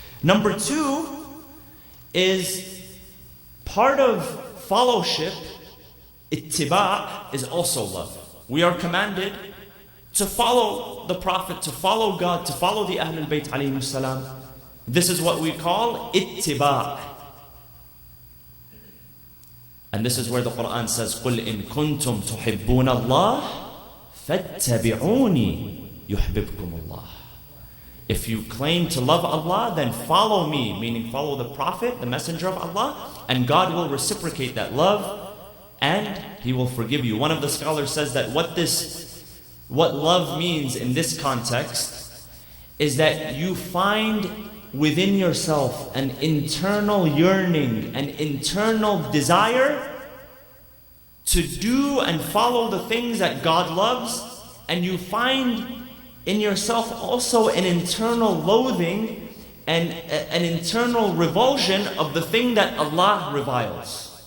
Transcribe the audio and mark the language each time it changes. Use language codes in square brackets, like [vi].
[en] Number two is part of fellowship, ittiba', is also love. We are commanded to follow the Prophet, to follow God, to follow the Ahlul Bayt alayhimus salam. This is what we call ittiba'. And this is where the Quran says, [ar] قُلْ إِن كُنْتُمْ تُحِبُّونَ اللَّهِ فَاتَّبِعُونِي يُحْبِبْكُمُ اللَّهِ. [en] If you claim to love Allah, then follow me, meaning follow the Prophet, the Messenger of Allah, and God will reciprocate that love and He will forgive you. One of the scholars says that what love means in this context is that you find within yourself an internal yearning, an internal desire to do and follow the things that God loves, and you find in yourself also an internal loathing and an internal revulsion of the thing that Allah reviles.